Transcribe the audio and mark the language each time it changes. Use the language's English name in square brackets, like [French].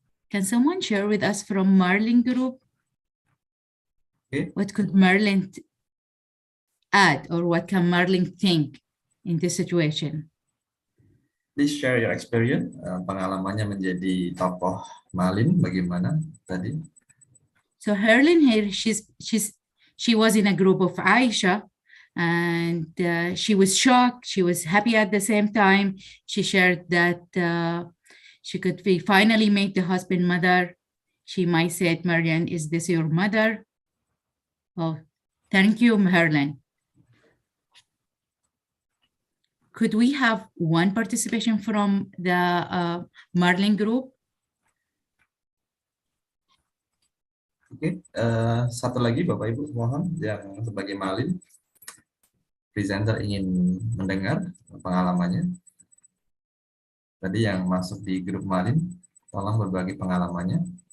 [English] Can someone share with us from Marlin group? Okay. What could Marlin add, or what can Marlin think in this situation? Please share your experience. [Indonesian] Pengalamannya menjadi tokoh Marlin bagaimana tadi? [English] So Herlin here, she was in a group of Aisha, and she was shocked. She was happy at the same time. She shared that she could finally make the husband mother. She might say, Marian, is this your mother? Oh, thank you, Herlin. Could we have one participation from the Marlin group? [Indonesian] Oke, satu lagi Bapak Ibu mohon yang sebagai Marlin presenter ingin mendengar pengalamannya. Tadi yang masuk di grup Marlin, tolong berbagi pengalamannya.